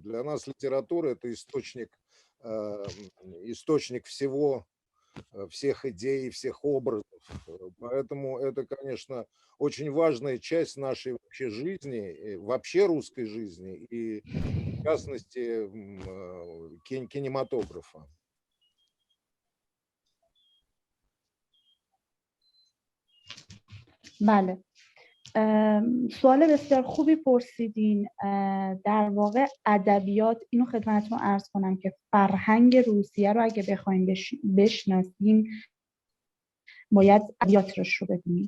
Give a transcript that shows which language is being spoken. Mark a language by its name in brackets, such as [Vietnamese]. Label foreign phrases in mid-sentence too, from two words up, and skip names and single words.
[Russian] Для нас литература – это источник всего, всех идей, всех образов. Поэтому это, конечно, очень важная часть нашей вообще жизни, вообще русской жизни и, в частности, кинематографа. [Persian] بله، سوال بسیار خوبی پرسیدین. در واقع ادبیات، اینو خدمتتون عرض کنم که فرهنگ روسیه رو اگه بخوایم بشناسیم باید ادبیاتش رو ببینیم.